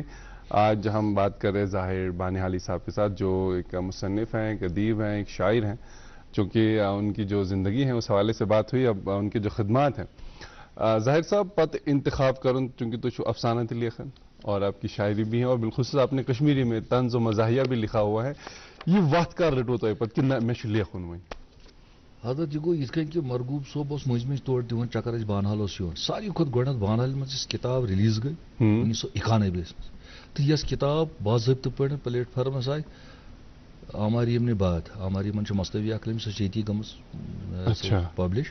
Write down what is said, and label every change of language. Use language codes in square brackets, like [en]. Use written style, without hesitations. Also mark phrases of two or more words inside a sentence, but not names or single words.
[ur] آج ہم بات کر رہے ہیں ظاہر بانیحالی صاحب کے ساتھ جو ایک مصنف ہیں, ایک ادیب ہیں, ایک شاعر ہیں. چونکہ ان کی جو زندگی ہے اس حوالے سے بات ہوئی, اب ان کی جو خدمات ہیں. ظاہر صاحب [ks] پت انتخاب کرن چونکہ تو افسانہ تہ لیکھن [ur] اور آپ کی شاعری بھی ہے اور بالخصوص آپ نے کشمیری میں طنز و مزاحیہ بھی لکھا ہوا ہے. [ks] یہ وقت کر رٹو تہ پت کہ نہ مے لیکھن وۄنۍ حضرت یہ گو یِتھ کٔنۍ کہ مرغوب صٲب اوس مٔنٛزۍ مٔنٛزۍ تور دِوان چکر اَسہِ بانہال اوس یِوان. ساروی کھۄتہٕ گۄڈنٮ۪تھ بانہالہِ منٛز یۄس کِتاب ریلیٖز گٔے 1991 منٛز تہٕ یۄس کِتاب باضٲبطہٕ پٲٹھۍ پلیٹ فارمس آیہِ آمار یِمنہِ بعد آمار یِمن چھِ مستوی اکھ لیٚمٕژ سۄ چھِ ییٚتی گٔمٕژ پبلش.